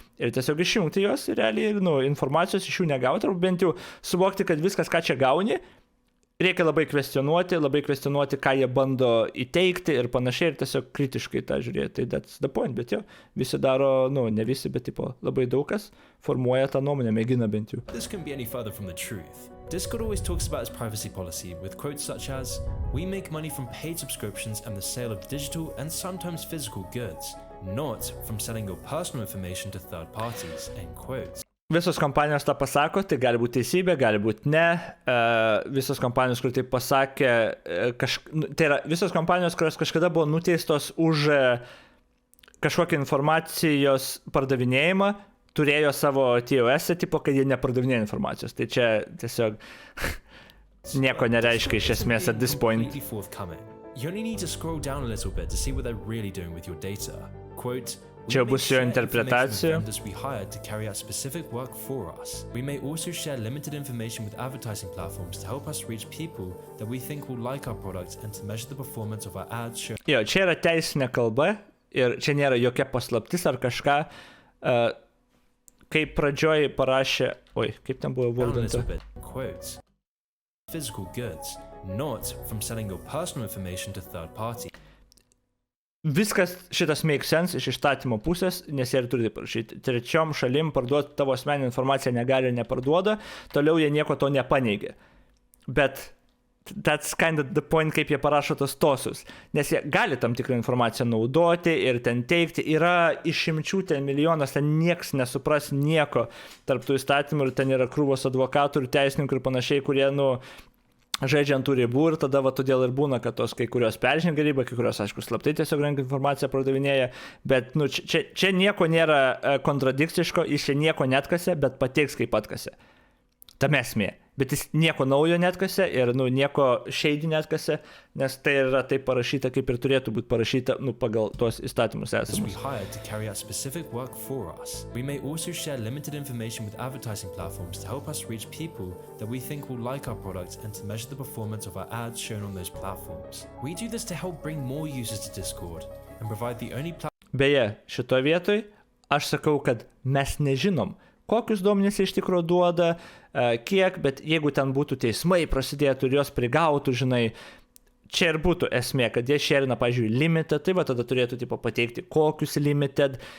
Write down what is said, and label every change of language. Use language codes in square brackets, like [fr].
[lt] Ir tiesiog išjungti juos ir realiai informacijos iš jų negauti, arba bent jau suvokti, kad viskas, ką čia gauni, reikia labai kvestionuoti, ką jie bando įteikti ir panašiai, ir tiesiog kritiškai tą žiūrėti. Tai [en] that's the point, [lt] bet visi daro, ne visi, bet labai daug kas formuoja tą nuomonę, mėgina bent jau. [en] This couldn't be any further from the truth. Discord always talks about its privacy policy with quotes such as, "We make money from paid subscriptions and the sale of digital and sometimes physical goods, not from selling your personal information to third parties," end quotes. [lt] Visos kompanijos tą pasako, tai gali būti teisybė, gali būti ne. Visos kompanijos, kur tai pasakė, tai yra visos kompanijos, kurios kažkada buvo nuteistos už kažkokią informacijos pardavinėjimą, turėjo savo TOS, tipo, kad jie nepardavinėjo informacijos. Tai čia tiesiog nieko nereiškia iš esmės [en] at this point. You only need to scroll down a little bit to see what they're really doing with your data. Quote, [lt] čia bus jo interpretacija. [en] We hired to carry out specific work for us. We may also share limited information with advertising platforms to help us reach people that we think will like our products and to measure the performance of our ads. [lt] Čia yra teisinė kalba ir čia nėra jokia paslaptis ar kažką. Kaip pradžioj parašė, kaip ten buvo valdinta. [en] Quotes. Physical goods, not from selling your personal information to third parties. [lt] Viskas šitas [en] make sense [lt] iš įstatymo pusės, nes jie ir turi parašyti. Trečiom šalim parduoti tavo asmeninę informaciją negali ir neparduoda, toliau jie nieko to nepaneigia. bet [en] that's kind of the point, [lt] kaip jie parašo tos tosus. Nes jie gali tam tikrą informaciją naudoti ir ten teikti. Yra išimčių ten milijonas, ten nieks nesupras nieko tarp tų įstatymų ir ten yra krūvos advokatų ir teisininkų ir panašiai, kurie, žaidžia ant tų ribų ir tada todėl ir būna, kad tos kai kurios peržengia ribą, kai kurios, aišku, slaptai tiesiog renka informaciją pardavinėja, bet čia nieko nėra kontradikciško, jis čia nieko netkasė, bet pateiks kaip atkasė. Tame esmė. Bet jis nieko naujo netkasė ir nieko šeidį netkasė, nes tai yra taip parašyta, kaip ir turėtų būti parašyta pagal tuos įstatymus esamus. [en] We hired to carry out specific work for us. We may also share limited information with advertising platforms to help us reach people that we think will like our products and to measure the performance of our ads shown on those platforms. We do this to help bring more users to Discord and provide the only platform. [lt] Beje, šitoje vietoj aš sakau, kad mes nežinom, kokius duomenys iš tikrųjų duoda, kiek, bet jeigu ten būtų teismai prasidėtų ir jos prigautų, čia ir būtų esmė, kad jie šerina, pavyzdžiui, limited, tai tada turėtų pateikti kokius limited.